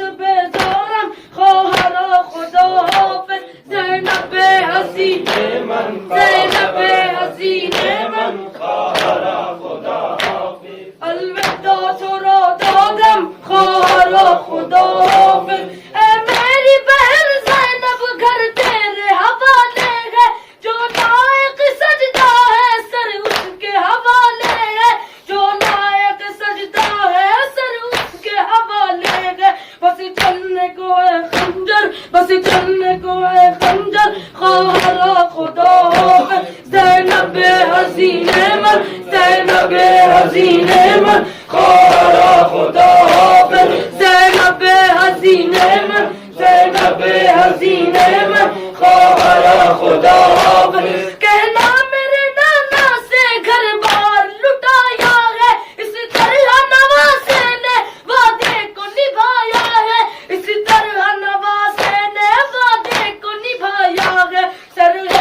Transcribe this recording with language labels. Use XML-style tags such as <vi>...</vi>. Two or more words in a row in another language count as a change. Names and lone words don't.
<fa>بیزارم، خواهر خدا حافظ، زینب حسین من، زینب حسین من، خواهر خدا حافظ، الوداع تو را دادم، خواہر خدا حافظ،</fa> <ur>اے میری بہن زینب گھر تیرے حوالے ہے، جو لائق سجدہ ہے سر اس کے حوالے ہے، جو لائق سجدہ ہے سر اس کے حوالے ہے، بس چلنے کو ہے خنجر، بس چلنے کو ہے خنجر،</ur> <fa>خواہر خدا حافظ، زینب حسین من، زینب حسین من، خواہر خدا حافظ، زینب حسین من، زینب حسین من، خواہر خدا حافظ،</fa> <ur>کہنا میرے نانا سے گھر بار لٹایا ہے، اس طرح نواسے نے وعدے کو نبھایا ہے، اس طرح نواسے نے وعدے کو نبھایا ہے، سر</ur>